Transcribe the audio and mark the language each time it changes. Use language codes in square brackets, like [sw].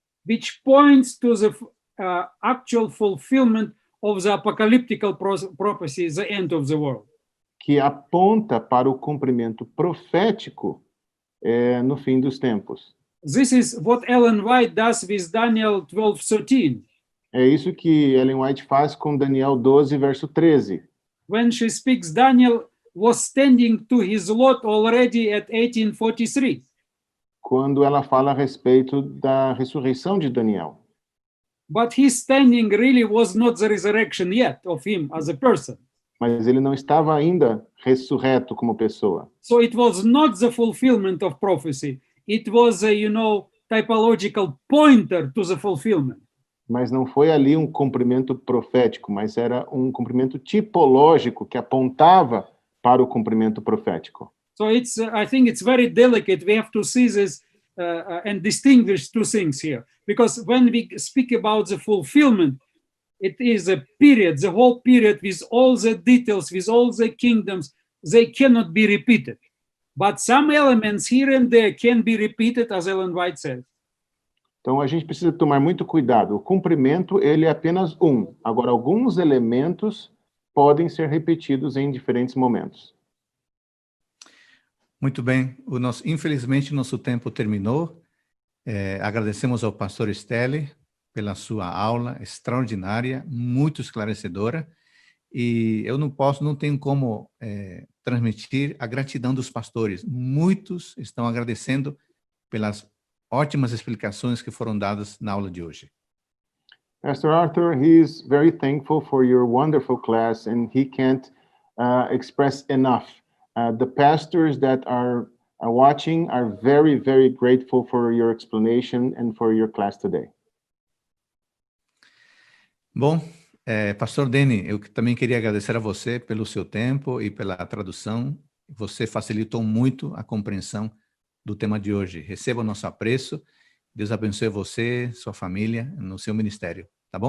[en] which points to the actual fulfillment of the apocalyptical prophecy, the end of the world. [pt] Que aponta para o cumprimento profético no fim dos tempos. [en] This is what Ellen White does with Daniel 12:13. [pt] É isso que Ellen White faz com Daniel 12, verso 13. [en] When she speaks, Daniel was standing to his lot already at 1843. [pt] Quando ela fala a respeito da ressurreição de Daniel. [en] But his standing really was not the resurrection yet of him as a person. [pt] Mas ele não estava ainda ressurreto como pessoa. [en] So it was not the fulfillment of prophecy. It was a, typological pointer to the fulfillment. [pt] Mas não foi ali um cumprimento profético, mas era um cumprimento tipológico que apontava para o cumprimento profético. [en] So I think it's very delicate. We have to see this and distinguish two things here. Because when we speak about the fulfillment, it is a period, the whole period with all the details, with all the kingdoms, they cannot be repeated. But some elements here and there can be repeated, as Ellen White says. [pt] Então a gente precisa tomar muito cuidado. O cumprimento, ele é apenas um. Agora, alguns elementos podem ser repetidos em diferentes momentos. Muito bem. Infelizmente, nosso tempo terminou. Agradecemos ao pastor Stelly pela sua aula extraordinária, muito esclarecedora. E eu não tenho como transmitir a gratidão dos pastores. Muitos estão agradecendo pelas ótimas explicações que foram dadas na aula de hoje. [en] Pastor Arthur, he is very thankful for your wonderful class, and he can't express enough. The pastors that are watching are very, very grateful for your explanation and for your class today. [pt] Bom, Pastor Denny, eu também queria agradecer a você pelo seu tempo e pela tradução. Você facilitou muito a compreensão do tema de hoje. Receba o nosso apreço. Deus abençoe você, sua família, no seu ministério, tá bom?